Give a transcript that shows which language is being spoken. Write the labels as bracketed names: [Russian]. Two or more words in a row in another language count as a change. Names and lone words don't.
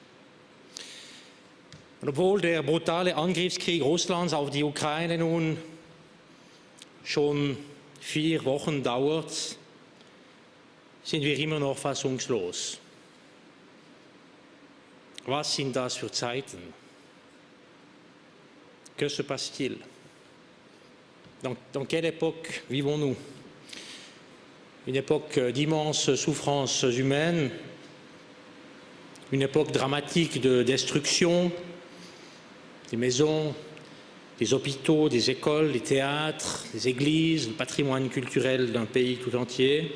[German] Und obwohl der brutale Angriffskrieg Russlands auf die Ukraine nun schon 4 Wochen dauert, sind wir immer noch fassungslos. Was sind das für Zeiten? [French] Que se passe-t-il? Dans quelle époque vivons-nous? Une époque d'immenses souffrances humaines, une époque dramatique de destruction des maisons, des hôpitaux, des écoles, des théâtres, des églises, le patrimoine culturel d'un pays tout entier.